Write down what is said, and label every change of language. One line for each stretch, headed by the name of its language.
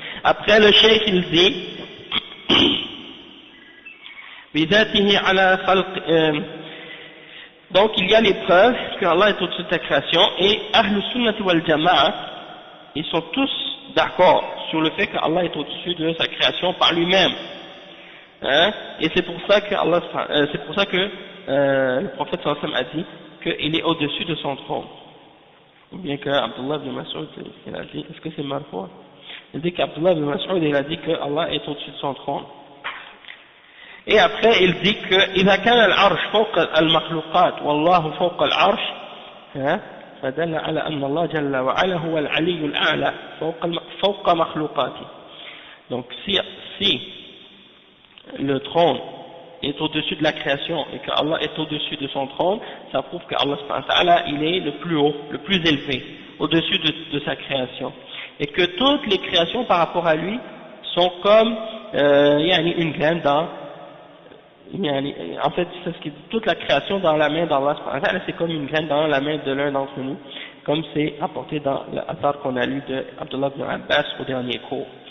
French: Après le cheikh il dit
Arabic: بذاته على خلق,
French: donc il y a les preuves que Allah est au-dessus de sa création, et Ahl Sunnati wal Jama'a, ils sont tous d'accord sur le fait que Allah est au-dessus de sa création par lui-même, hein, et c'est pour ça que le prophète sallallahu alayhi wa sallam a dit qu'il est au-dessus de son trône, ou bien que Abdullah ibn Mas'ud il a dit, est-ce que c'est marfou? Il dit qu'Abdullah ibn Mas'ud il a dit que Allah est au-dessus de son trône. Et après il dit que
Arabic: إذا كان العرش فوق المخلوقات والله فوق العرش, فدل على أن الله جل وعلا هو العلي الأعلى فوق مخلوقاته.
French: Donc si le trône est au-dessus de la création et que Allah est au-dessus de son trône, ça prouve que Allah subhanahu wa ta'ala il est le plus haut, le plus élevé, au-dessus de sa création, et que toutes les créations par rapport à lui sont comme une graine dans, en fait c'est ce qui dit, toute la création dans la main d'Allah subhanahu wa ta'ala, c'est comme une graine dans la main de l'un d'entre nous, comme c'est apporté dans l'Athar qu'on a lu de Abdullah ibn Abbas au dernier cours.